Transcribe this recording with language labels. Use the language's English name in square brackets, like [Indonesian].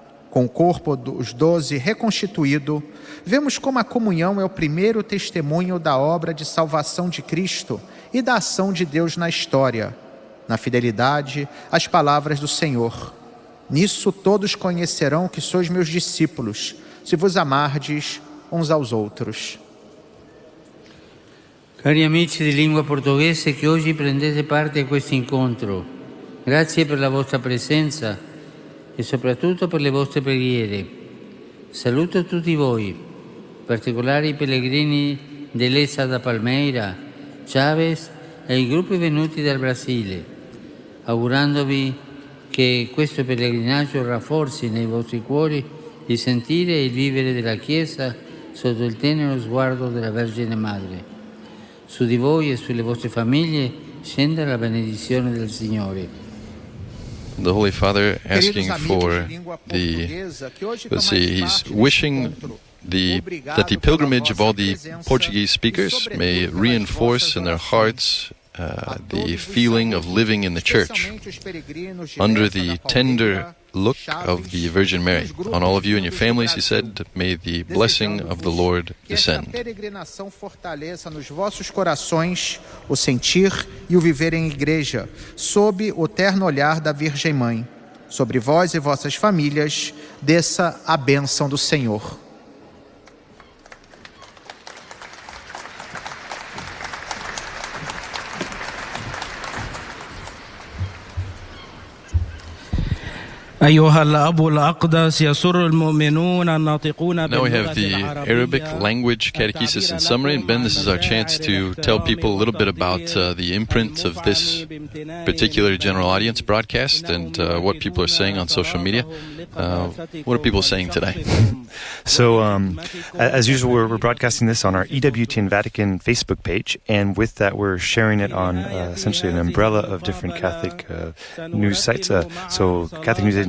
[Portuguese] Com o corpo dos 12 reconstituído, vemos como a comunhão é o primeiro testemunho da obra de salvação de Cristo e da ação de Deus na história, na fidelidade às palavras do Senhor. Nisso todos conhecerão que sois meus discípulos, se vos amardes uns aos outros. [Italian] Cari amici di lingua portoghese che oggi prendete parte a questo incontro, grazie per la vostra presenza e soprattutto per le vostre preghiere. Saluto tutti voi, in particolare i pellegrini dell'Essa da Palmeira, Chaves e i gruppi venuti dal Brasile, augurandovi che questo pellegrinaggio rafforzi nei vostri cuori il sentire e il vivere della Chiesa sotto il tenero sguardo della Vergine Madre. Su di voi e sulle vostre famiglie scenda la benedizione del Signore. [English] The Holy Father asking for he's wishing that the pilgrimage of all the Portuguese speakers may reinforce in their hearts the feeling of living in the church under the tender look of the Virgin Mary. On all of you and your families, he said, may the blessing of the Lord descend. [Portuguese] Que essa peregrinação fortaleça nos vossos corações o sentir e o viver em igreja, sob o terno olhar da Virgem Mãe. Sobre vós e vossas famílias, desça a bênção do Senhor. [Arabic] أيها الأب الأقدس يسر المؤمنون الناطقون [English] Now we have the Arabic language catechesis and summary. And Ben, this is our chance to tell people a little bit about the imprint of this particular general audience broadcast and what people are saying on social media. What are people saying today? So, as usual, we're broadcasting this on our EWTN Vatican Facebook page, and with that, we're sharing it on essentially an umbrella of different Catholic news sites. So, Catholic News